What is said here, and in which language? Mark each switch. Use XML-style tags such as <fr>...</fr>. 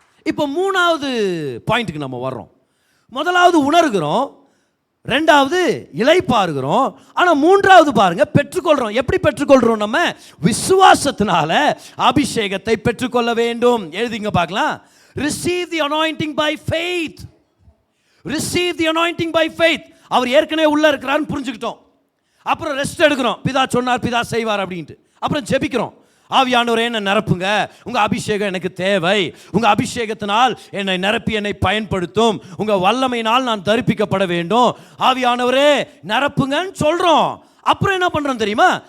<ta>இப்போ 3வது பாயிண்ட்டுக்கு நம்ம வர்றோம். முதலாவது உணர்கிறோம், 2வது இளைப்பாறுகிறோம், ஆனால் 3வது பாருங்க பெற்றுக்கொள்கிறோம். எப்படி பெற்றுக்கொள்கிறோம்? நம்ம விசுவாசத்தினால அபிஷேகத்தை பெற்றுக்கொள்ள வேண்டும். எழுதிங்க பார்க்கலாம்.</ta> <en>Receive the anointing by faith. Receive the anointing by faith.</en> <ta>அவர் ஏற்கனவே உள்ள இருக்கிறாருன்னு புரிஞ்சுக்கிட்டோம். அப்புறம் ரெஸ்ட் எடுக்கிறோம், பிதா சொன்னார் பிதா செய்வார் அப்படின்ட்டு. அப்புறம் ஜெபிக்கிறோம், ஆவியானவரே என்னை நிரப்புங்க, உங்க அபிஷேகம் எனக்கு தேவை, உங்க அபிஷேகத்தினால் என்னை நிரப்பி என்னை பயன்படுத்தும், உங்க வல்லமையினால் நான் தரிப்பிக்கப்பட வேண்டும், ஆவியானவரே நிரப்புங்கன்னு சொல்றோம். அப்புறம் என்ன பண்றோம் தெரியுமா?</ta>